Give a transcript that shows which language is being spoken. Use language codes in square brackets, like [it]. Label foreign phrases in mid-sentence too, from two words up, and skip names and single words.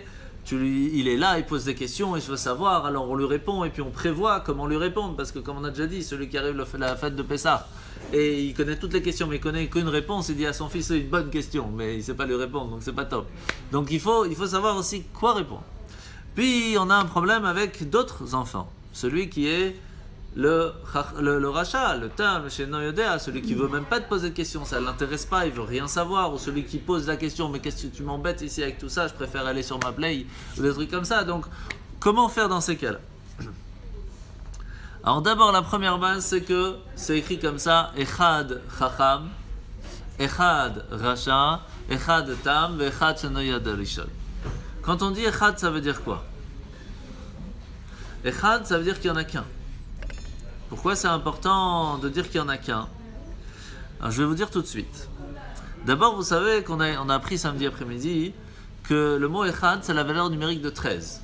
[fr] Il est là, il pose des questions et je veux savoir, alors on lui répond et puis on prévoit comment lui répondre, parce que comme on a déjà dit, celui qui arrive à la fête de Pessah et il connaît toutes les questions mais il connaît qu'une réponse, il dit à son fils c'est une bonne question mais il ne sait pas lui répondre, donc c'est pas top. Donc il faut savoir aussi quoi répondre. Puis on a un problème avec d'autres enfants, celui qui est le rachat, le tam, le [he] שאינו יודע, [fr] celui qui veut même pas te poser de questions, ça ne l'intéresse pas, il veut rien savoir, ou celui qui pose la question, mais qu'est-ce que tu m'embêtes ici avec tout ça, je préfère aller sur ma play, ou des trucs comme ça. Donc, comment faire dans ces cas-là? Alors d'abord, la première base, c'est que c'est écrit comme ça, [he] אחד חכם, אחד רשע, אחד תם, אחד שאינו יודע לשאול. [fr] Quand on dit Echad, ça veut dire quoi? Echad, ça veut dire qu'il n'y en a qu'un. Pourquoi c'est important de dire qu'il n'y en a qu'un? Alors, je vais vous dire tout de suite. D'abord, vous savez qu'on a appris samedi après-midi que le mot Echad, c'est la valeur numérique de 13.